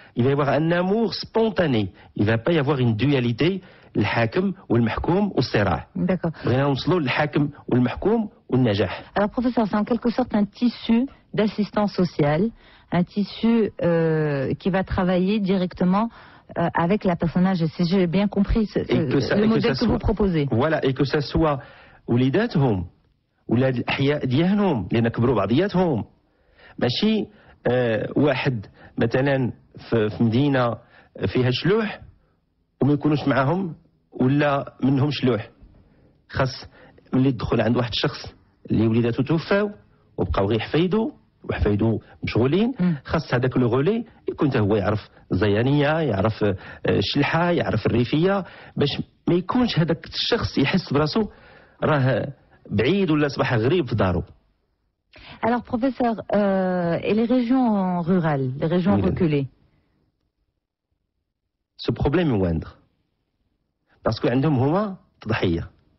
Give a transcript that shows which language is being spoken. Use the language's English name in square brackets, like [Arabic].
[French] Il va y avoir un amour spontané. Il ne va pas y avoir une dualité, le hakim ou le mahkoum ou le sirah. D'accord. Le hakim ou le mahkoum ou le najah. Alors professeur, c'est en quelque sorte un tissu d'assistance sociale, un tissu qui va travailler directement avec la personne âgée. Si j'ai bien compris le modèle que vous proposez. Voilà, et que ça soit [Arabic] وليداتهم ولاد الأحياء ديالهم اللي نكبروا بعضياتهم. ماشي واحد مثلا في مدينة فيها شلوح وما يكونوش معاهم ولا منهم شلوح. خاص ملي تدخل عند واحد الشخص اللي وليداتو توفاو وبقاو غير حفايدو وحفايدو مشغولين، خاص هذاك لو غولي يكون هو يعرف الزيانيه، يعرف الشلحه، يعرف الريفيه، باش ما يكونش هذاك الشخص يحس براسو راه بعيد ولا صباح غريب في دارو. [French] Alors, professeur, et les régions rurales, les régions reculées? Ce problème est moindre. Parce que [Arabic] عندهم هما تضحية.